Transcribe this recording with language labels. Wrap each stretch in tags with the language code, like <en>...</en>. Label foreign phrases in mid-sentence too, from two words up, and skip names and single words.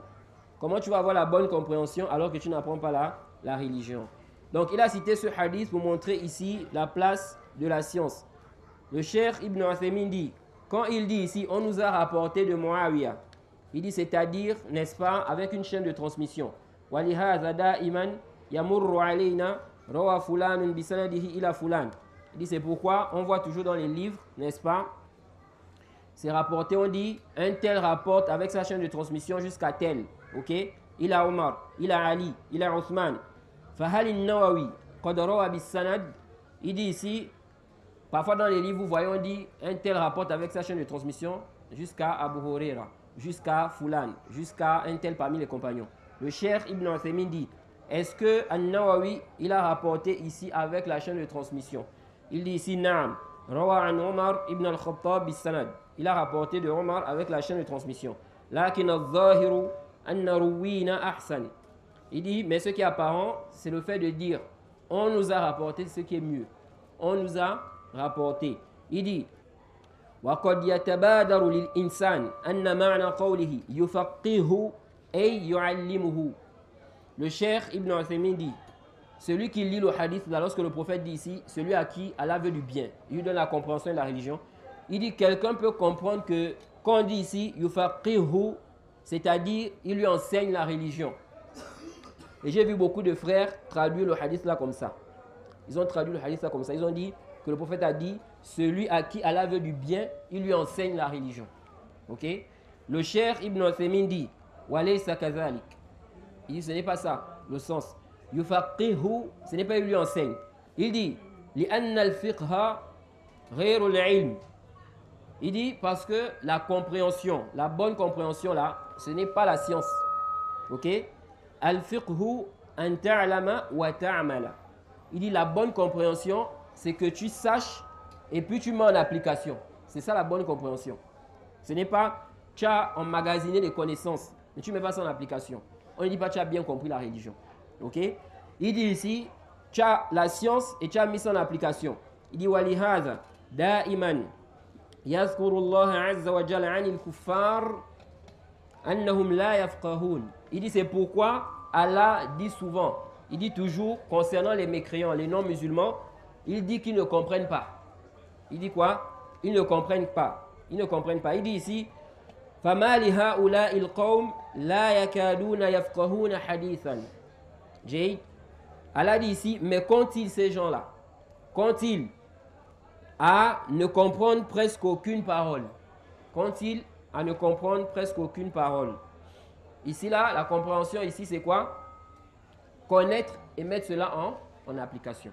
<fr>Comment tu vas avoir la bonne compréhension alors que tu n'apprends pas la religion? Donc il a cité ce hadith pour montrer ici la place de la science. Le Cheikh Ibn Uthaymin dit, quand il dit ici, on nous a rapporté de Muawiyah, il dit c'est-à-dire, n'est-ce pas, avec une chaîne de transmission.</fr> <ar>وَلِهَذَا دَائِمًا يَمُرُّ عَلَيْنَا رَوَى فُلَانٌ بِسَنَدِهِ إِلَى فُلَانٍ.</ar> <fr>Il dit c'est pourquoi on voit toujours dans les livres, n'est-ce pas, c'est rapporté, on dit, un tel rapporte avec sa chaîne de transmission jusqu'à tel. Ok? Il a Omar, il a Ali, il a Othman.</fr> <ar>فهل النووي قد روى بالسند.</ar> <fr>Il dit ici, parfois dans les livres, vous voyez, on dit, un tel rapporte avec sa chaîne de transmission jusqu'à Abu Huraira, jusqu'à Fulan, jusqu'à un tel parmi les compagnons. Le Cheikh Ibn Uthaymin dit, est-ce que An-Nawawi, il a rapporté ici avec la chaîne de transmission? Il dit ici, Naam,</fr> <ar>روى عن عمر بن الخطاب بالسند.</ar> <fr>Il a rapporté de Omar avec la chaîne de transmission.</fr> <ar>لكن الظاهر أن روينا أحسن.</ar> <fr>Il dit, mais ce qui est apparent, c'est le fait de dire, on nous a rapporté ce qui est mieux. On nous a rapporté. Il dit,</fr> <ar>وَقَدْ يَتَبَادَرُ لِلْإِنسَانِ أَنَّ مَعْنَى قَوْلِهِ يُفَقِّهُ أي يُعَلِّمُهُ.</ar> <fr>Le Cheikh Ibn Uthaymin dit, celui qui lit le hadith, là, lorsque le prophète dit ici, celui à qui Allah veut du bien, il lui donne la compréhension de la religion. Il dit, quelqu'un peut comprendre que, quand on dit ici, yufaqihu, c'est-à-dire, il lui enseigne la religion. Et j'ai vu beaucoup de frères traduire le hadith là comme ça. Ils ont traduit le hadith là comme ça. Ils ont dit que le prophète a dit, celui à qui Allah veut du bien, il lui enseigne la religion. Ok? Le Cheikh Ibn Uthaymin dit,</fr> <ar>وليس كذلك.</ar> <fr>Il dit, ce n'est pas ça, le sens. Yufaqihu, ce n'est pas il lui enseigne. Il dit,</fr> <ar>لأن الفقه غير العلم.</ar> <fr>Il dit parce que la compréhension, la bonne compréhension là, ce n'est pas la science. Ok?</fr> <ar>الفقه أن تعلم وتعمل.</ar> <fr>Il dit la bonne compréhension, c'est que tu saches et puis tu mets en application. C'est ça la bonne compréhension. Ce n'est pas tu as emmagasiné des connaissances, mais tu ne mets pas ça en application. On ne dit pas tu as bien compris la religion. Ok? Il dit ici, tu as la science et tu as mis ça en application. Il dit</fr> <ar>ولهذا دائما يذكر الله عز وجل عن الكفار أنهم لا يفقهون.</ar> <fr>Il dit c'est pourquoi Allah dit souvent, il dit toujours concernant les mécréants, les non-musulmans, il dit qu'ils ne comprennent pas. Il dit quoi? Ils ne comprennent pas. Ils ne comprennent pas. Il dit ici</fr> <ar>فَمَا لِهَؤُلَاءِ الْقَوْمِ لَا يَكَادُونَ يَفْقَهُونَ حَدِيثًا.</ar> <fr>Allah dit ici, mais qu'ont-ils ces gens-là? Qu'ont-ils à ne comprendre presque aucune parole? Qu'ont-ils à ne comprendre presque aucune parole? Ici, là, la compréhension ici, c'est quoi? Connaître et mettre cela en application.</fr>